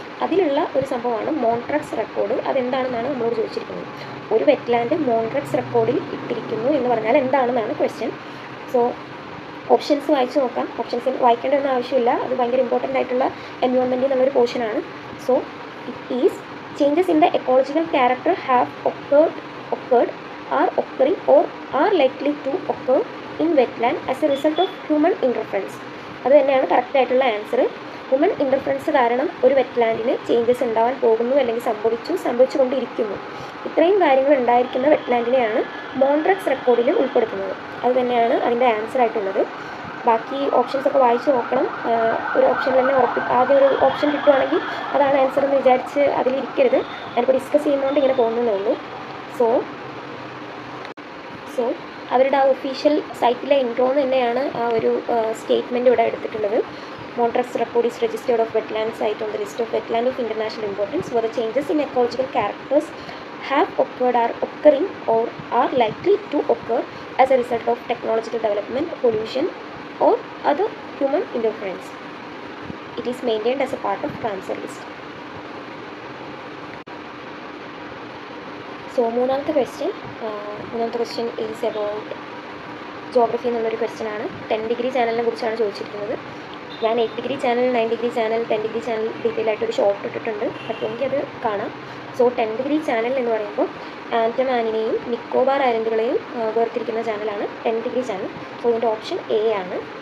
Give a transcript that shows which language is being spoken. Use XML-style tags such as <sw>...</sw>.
<ml>അതിലുള്ള ഒരു സംഭവമാണ് മോൺട്രക്സ് റെക്കോർഡ്. അതെന്താണെന്നാണ് നമ്മളോട് ചോദിച്ചിരിക്കുന്നത്. ഒരു വെറ്റ്ലാൻഡ് മോൺട്രക്സ് റെക്കോർഡിൽ ഇട്ടിരിക്കുന്നു എന്ന് പറഞ്ഞാൽ എന്താണെന്നാണ് ക്വസ്റ്റ്യൻ. സോ ഓപ്ഷൻസ് വായിച്ച് നോക്കാം. ഓപ്ഷൻസ് വായിക്കേണ്ടതൊന്നും ആവശ്യമില്ല, അത് ഭയങ്കര ഇമ്പോർട്ടൻ്റ് ആയിട്ടുള്ള എൻവയോൺമെൻറ്റിൽ നിന്നുള്ളൊരു പോർഷനാണ്.</ml> <en>So it is changes in the ecological character have occurred, are occurring or are likely to occur in wetland as a result of human interference.</en> <ml>അത് തന്നെയാണ് കറക്റ്റ് ആയിട്ടുള്ള ആൻസർ. ഹ്യൂമൻ ഇൻ്റർഫറൻസ് കാരണം ഒരു വെറ്റ്ലാൻഡിന് ചേഞ്ചസ് ഉണ്ടാവാൻ പോകുന്നു അല്ലെങ്കിൽ സംഭവിച്ചുകൊണ്ടിരിക്കുന്നു. ഇത്രയും കാര്യങ്ങൾ ഉണ്ടായിരിക്കുന്ന വെറ്റ്ലാൻഡിനെയാണ് മോൺട്രക്സ് റെക്കോർഡിൽ ഉൾപ്പെടുത്തുന്നത്. അത് തന്നെയാണ് അതിൻ്റെ ആൻസർ ആയിട്ടുള്ളത്. ബാക്കി ഓപ്ഷൻസൊക്കെ വായിച്ച് നോക്കണം. ഒരു ഓപ്ഷനിൽ തന്നെ ആദ്യം ഒരു ഓപ്ഷൻ കിട്ടുവാണെങ്കിൽ അതാണ് ആൻസർ എന്ന് വിചാരിച്ച് അതിലിരിക്കരുത്. ഞാനിപ്പോൾ ഡിസ്കസ് ചെയ്യുന്നതുകൊണ്ട് ഇങ്ങനെ പോകുന്നതേ ഉള്ളൂ. സോ അവരുടെ ആ ഒഫീഷ്യൽ സൈറ്റിലെ ഇൻട്രോന്ന് തന്നെയാണ് ആ ഒരു സ്റ്റേറ്റ്മെൻറ്റ് ഇവിടെ എടുത്തിട്ടുള്ളത്.</ml> <en>Montreux record is registered of wetland site on the list of wetland of international importance where the changes in ecological characters have occurred, are occurring or are likely to occur as a result of technological development, pollution or other human interference. It is maintained as a part of Ramsar list. So</en> <ml>മൂന്നാമത്തെ</ml> <en>question is about geography</en> <ml>എന്നുള്ളൊരു question ആണ്. 10 degree ചാനലിനെ കുറിച്ചാണ് ചോദിച്ചിരിക്കുന്നത്. ഞാൻ 8 degree channel, 9 degree channel, 10 degree channel detail ആയിട്ടൊരു short ഇട്ടിട്ടുണ്ട്. പറ്റുമെങ്കിൽ അത് കാണാം. സോ 10 ഡിഗ്രി ചാനൽ എന്ന് പറയുമ്പോൾ ആൻഡമാനിനെയും നിക്കോബാർ ഐലൻഡുകളെയും വേർതിരിക്കുന്ന ചാനലാണ് 10 ഡിഗ്രി ചാനൽ. സോ ഇതിൻ്റെ ഓപ്ഷൻ എ ആണ്.</ml>